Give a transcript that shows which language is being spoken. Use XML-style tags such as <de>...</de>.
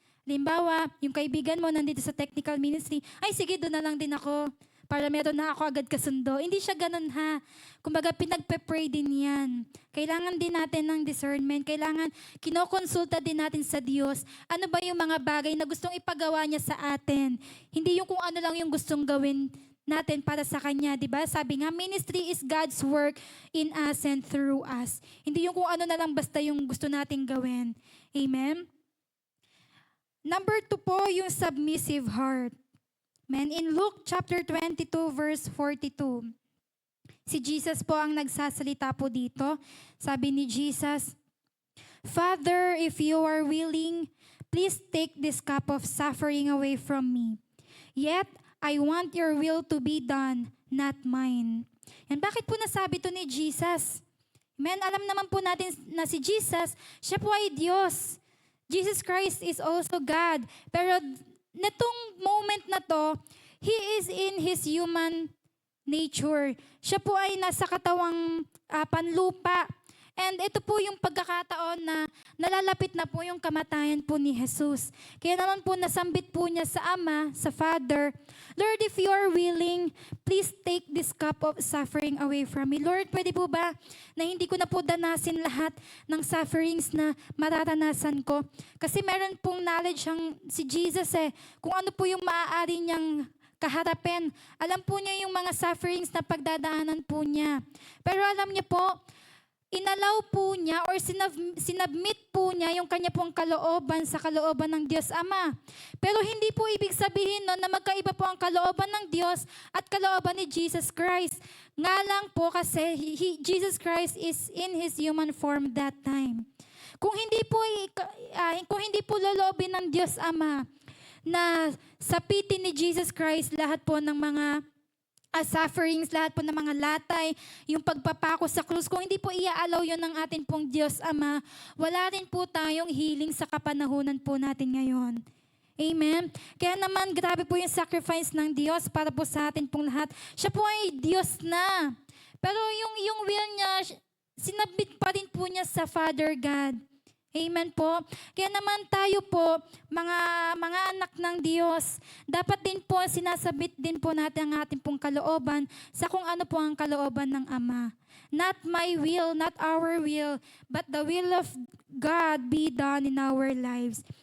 <tl>Halimbawa, yung kaibigan mo nandito sa technical ministry, ay sige, doon na lang din ako para meron na ako agad kasundo. Hindi siya ganun ha. Kumbaga, pinagpe-pray din yan. Kailangan din natin ng discernment. Kailangan kinokonsulta din natin sa Diyos. Ano ba yung mga bagay na gustong ipagawa niya sa atin? Hindi yung kung ano lang yung gustong gawin natin para sa Kanya, di ba? Sabi nga,</tl> <en>ministry is God's work in us and through us.</en> <tl>Hindi yung kung ano na lang basta yung gusto nating gawin. Amen? Number 2 po, yung submissive heart. Amen?</tl> <en>In Luke chapter 22 verse 42,</en> <tl>si Jesus po ang nagsasalita po dito. Sabi ni Jesus,</tl> <en>Father, if you are willing, please take this cup of suffering away from me. Yet, I want your will to be done, not mine.</en> <tl>And bakit po nasabi to ni Jesus? Amen? Alam naman po natin na si Jesus, siya po ay Diyos.</tl> <en>Jesus Christ is also God.</en> <tl>Pero netong moment na to,</tl> <en>He is in His human nature.</en> <tl>Siya po ay nasa katawang panlupa. And ito po yung pagkakataon na nalalapit na po yung kamatayan po ni Jesus. Kaya naman po nasambit po niya sa Ama, sa Father,</tl> <en>Lord, if you are willing, please take this cup of suffering away from me.</en> <tl>Lord, pwede po ba na hindi ko na po danasin lahat ng sufferings na mararanasan ko? Kasi meron pong knowledge ang si Jesus kung ano po yung maaari niyang kaharapin. Alam po niya yung mga sufferings na pagdadaanan po niya. Pero alam niya po, inalaw po niya or sinabmit po niya yung kanya pong kalooban sa kalooban ng Diyos Ama. Pero hindi po ibig sabihin no, na magkaiba po ang kalooban ng Diyos at kalooban ni Jesus Christ. Nga lang po kasi Jesus Christ is in His human form that time. Kung hindi po loloobin ng Diyos Ama na sapitin ni Jesus Christ lahat po ng mga sufferings, lahat po ng mga latay, yung pagpapako sa krus, kung hindi po iaalaw yun ng ating pong Diyos Ama, wala rin po tayong healing sa kapanahunan po natin ngayon. Amen? Kaya naman, grabe po yung sacrifice ng Diyos para po sa atin pong lahat. Siya po ay Diyos na. Pero yung will niya, sinabit pa rin po niya sa Father God. Amen po. Kaya naman tayo po, mga anak ng Diyos, dapat din po sinasabit din po natin ang ating pong kalooban sa kung ano po ang kalooban ng Ama.</tl> <en>Not my will, not our will, but the will of God be done in our lives.</en>